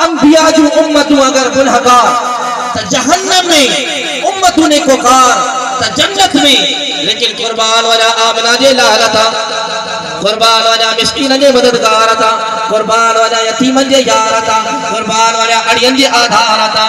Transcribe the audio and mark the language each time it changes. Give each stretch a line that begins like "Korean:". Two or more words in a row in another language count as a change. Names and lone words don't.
Sindhi: इहा जो उम्मतूं अगर गुनहगार त जहन्नम में, उम्मतूं ने कोकार त जन्नत में। लेकिन कुर्बान वाला आमना जे लाल था, कुर्बान वाला मिस्कीन जे मददगार था, कुर्बान वाला यतीमन जे यार था, कुर्बान वाला अड़ियन जे आधार था।